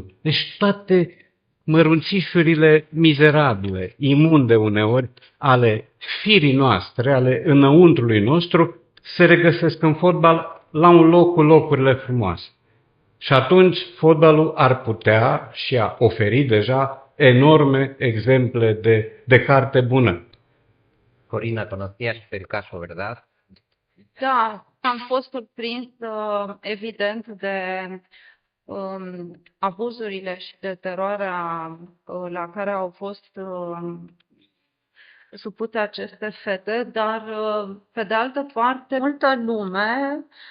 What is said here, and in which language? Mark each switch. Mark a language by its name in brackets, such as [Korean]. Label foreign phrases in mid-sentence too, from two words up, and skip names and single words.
[Romanian] Deci toate mărunțișurile mizerabile, imunde uneori, ale firii noastre, ale înăuntrului nostru, se regăsesc în fotbal la un loc cu locurile frumoase. Și atunci fotbalul ar putea și a oferit deja enorme exemple de carte bună. [Spanish] Corina, conocías el caso, ¿verdad? [Romanian] Da, Am fost surprins, evident, de abuzurile și de teroarea la care au fost supuse aceste fete, dar, pe de altă parte, multă lume